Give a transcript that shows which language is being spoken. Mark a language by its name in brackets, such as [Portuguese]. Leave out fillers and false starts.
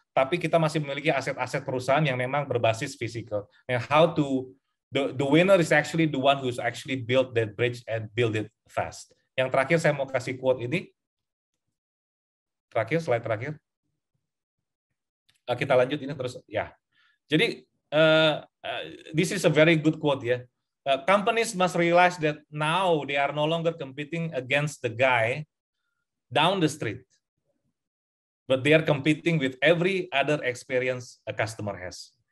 [Indonesian] tapi kita masih memiliki aset-aset perusahaan yang memang berbasis physical. [English] And how to the winner is actually the one who's actually built that bridge and build it fast. [Indonesian] Yang terakhir saya mau kasih quote ini. Terakhir, slide terakhir. Kita lanjut ini terus ya. Jadi [English] this is a very good quote ya. Companies must realize that now they are no longer competing against the guy down the street, but they are competing with every other experience a customer has.